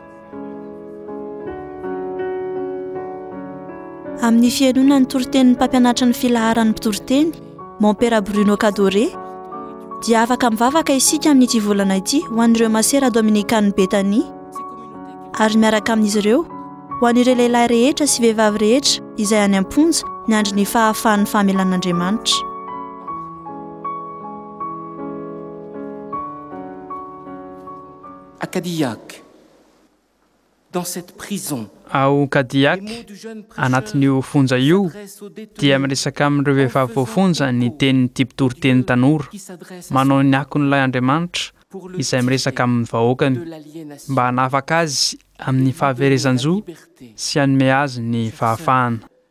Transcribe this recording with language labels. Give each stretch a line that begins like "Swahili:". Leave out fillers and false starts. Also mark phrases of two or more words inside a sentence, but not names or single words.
Malagasy: Amin'ny fianonan'ny toritenin'ny mpampianatra ny filaharan'ny mpitoroteny Montpera Bruno Cadore dia afaka mivavaka isika amin'ity volana ity ho an'ireo masera Dominikana Betany ary miaraka amin'izy ireo ho an'ireo lehilahy rehetra sy vehivavy rehetra izay any am-ponja ny andry ny fahafahan'ny famelan'Andriamanitra.
French: À Cadillac, dans cette prison,
Malagasy: ao Cadillac anatin'io fonja io dia miresaka amin'ireo vehivavy voafonja ny tenin'ny ty mpitoroteny tanora manao ny akon'ilay Andriamanitra izay miresaka amin'ny vahoakany mba hanafaka azy amin'ny fahaverezan-jo sy hanome azy ny fahafahana.